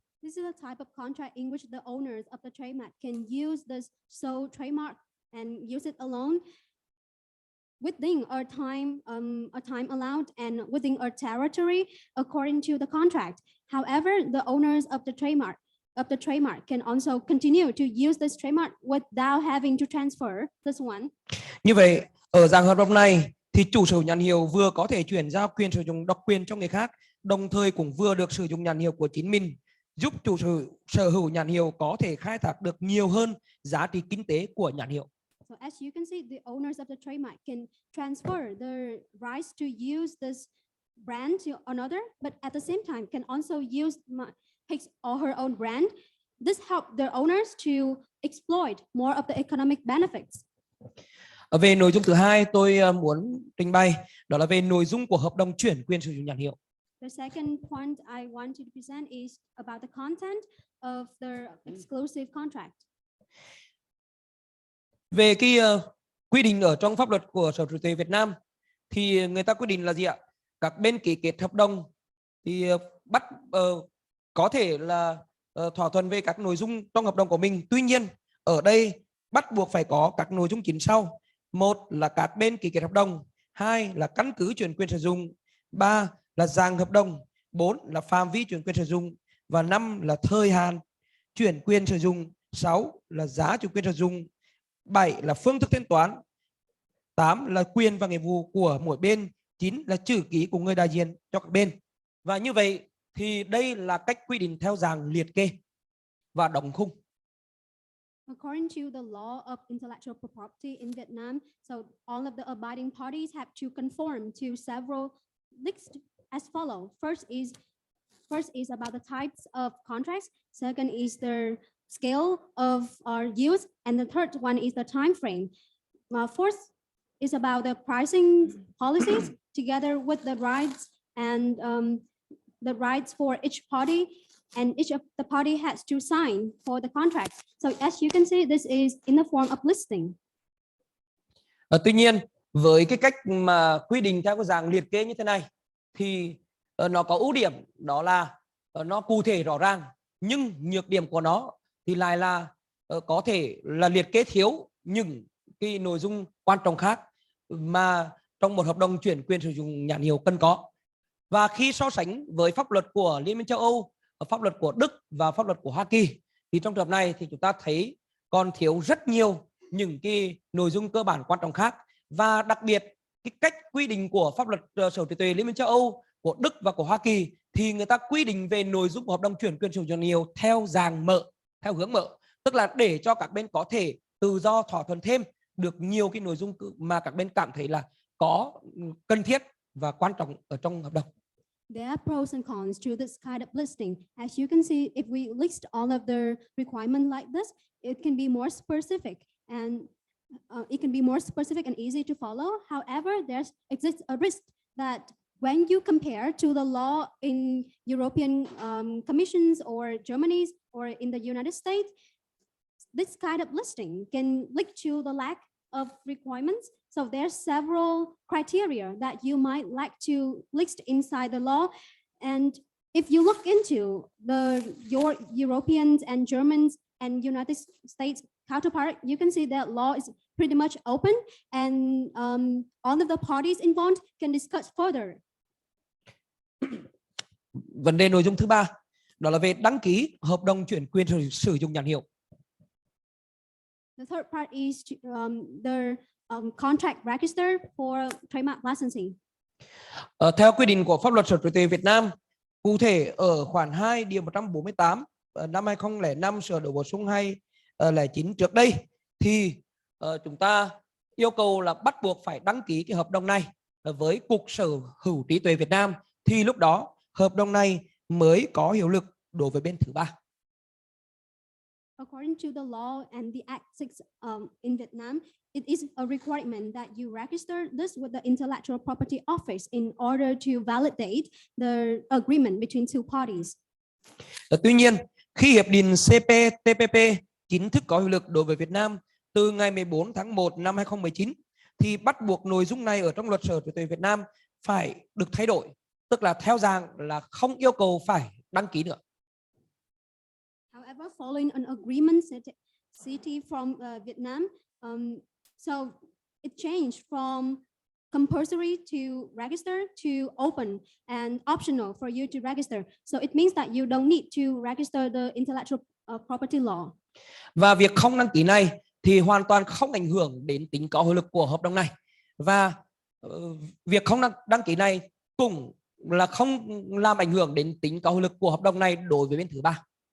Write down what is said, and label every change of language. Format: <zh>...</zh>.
<en>This is a type of contract in which the owners of the trademark can use the sole trademark and use it alone within a time allowed and within a territory according to the contract. However, the owners of the trademark can also continue to use this trademark without having to transfer this one.</en> <vi>Như vậy, ở dạng hợp đồng này thì chủ sở hữu nhãn hiệu vừa có thể chuyển giao quyền sử dụng độc quyền cho người khác, đồng thời cũng vừa được sử dụng nhãn hiệu của chính mình, giúp chủ sở hữu nhãn hiệu có thể khai thác được nhiều hơn giá trị kinh tế của nhãn hiệu.</vi> <en>So as you can see, the owners of the trademark can transfer the rights to use this brand to another, but at the same time can also use his or her own brand. This helps the owners to exploit more of the economic benefits.</en> <vi>Về nội dung thứ hai tôi muốn trình bày đó là về nội dung của hợp đồng chuyển quyền sử dụng nhãn hiệu.</vi> <en>The second point I want to present is about the content of the exclusive contract.</en> <vi>Về cái quy định ở trong pháp luật của Sở Hữu trí tuệ Việt Nam thì người ta quy định là gì ạ? Các bên ký kết hợp đồng thì có thể là thỏa thuận về các nội dung trong hợp đồng của mình. Tuy nhiên ở đây bắt buộc phải có các nội dung chính sau: một là các bên ký kết hợp đồng, hai là căn cứ chuyển quyền sử dụng, ba là dạng hợp đồng, 4 là phạm vi chuyển quyền sử dụng, và 5 là thời hạn chuyển quyền sử dụng, 6 là giá chuyển quyền sử dụng, 7 là phương thức thanh toán, 8 là quyền và nghĩa vụ của mỗi bên, 9 là chữ ký của người đại diện cho các bên. Và như vậy thì đây là cách quy định theo dạng liệt kê và đóng khung.</vi> <en>According to the law of intellectual property in Vietnam, so all of the abiding parties have to conform to several lists as follow. First is about the types of contracts. Second is the scale of use, and the third one is the time frame. Fourth is about the pricing policies, together with the rights and the rights for each party and each of the party has to sign for the contract. So as you can see, this is in the form of listing.</en> <vi>Tuy nhiên với cái cách mà quy định theo cái dạng liệt kê như thế này thì nó có ưu điểm, đó là nó cụ thể rõ ràng, nhưng nhược điểm của nó thì lại là có thể là liệt kê thiếu những cái nội dung quan trọng khác mà trong một hợp đồng chuyển quyền sử dụng nhãn hiệu cần có. Và khi so sánh với pháp luật của Liên minh châu Âu, pháp luật của Đức và pháp luật của Hoa Kỳ thì trong trường hợp này thì chúng ta thấy còn thiếu rất nhiều những cái nội dung cơ bản quan trọng khác. Và đặc biệt cái cách quy định của pháp luật sở hữu trí tuệ Liên minh châu Âu, của Đức và của Hoa Kỳ thì người ta quy định về nội dung của hợp đồng chuyển quyền sử dụng nhãn hiệu theo dạng mở, theo hướng mở, tức là để cho các bên có thể tự do thỏa thuận thêm được nhiều cái nội dung mà các bên cảm thấy là có cần thiết và quan trọng ở trong hợp đồng.</vi> <en>There are pros and cons to this kind of listing. As you can see, if we list all of the requirements like this, it can be more specific and easy to follow. However, there exists a risk that when you compare to the law in European commissions or Germany's or in the United States, this kind of listing can lead to the lack of requirements. So there's several criteria that you might like to list inside the law. And if you look into your Europeans and Germans and United States counterpart, you can see that law is pretty much open and all of the parties involved can discuss further.</en> <vi>Vấn đề nội dung thứ ba đó là về đăng ký hợp đồng chuyển quyền sử dụng nhãn hiệu.</vi> <en>The third part is the contract register for trademark licensing.</en> <vi>Theo quy định của pháp luật sở hữu trí tuệ Việt Nam, cụ thể ở khoản 2 điều 148 năm 2005 sửa đổi bổ sung 2009 trước đây thì chúng ta yêu cầu là bắt buộc phải đăng ký cái hợp đồng này với Cục Sở hữu trí tuệ Việt Nam thì lúc đó hợp đồng này mới có hiệu lực đối với bên thứ ba.</vi> <en>According to the law and the Act 6 in Vietnam, it is a requirement that you register this with the Intellectual Property Office in order to validate the agreement between two parties.</en> <vi>Tuy nhiên, khi hiệp định CPTPP chính thức có hiệu lực đối với Việt Nam từ ngày 14 tháng 1 năm 2019 thì bắt buộc nội dung này ở trong luật sở hữu trí tuệ Việt Nam phải được thay đổi, tức là theo dạng là không yêu cầu phải đăng ký nữa.</vi> <en>However, following an agreement city from Vietnam, so it changed from compulsory to register to open and optional for you to register. So it means that you don't need to register the intellectual property law.</en> <vi>Và việc không đăng ký này thì hoàn toàn không ảnh hưởng đến tính có hiệu lực của hợp đồng này. Và việc không đăng ký này cũng là không làm ảnh hưởng đến tính có hiệu lực của hợp đồng này đối với bên thứ ba.</vi>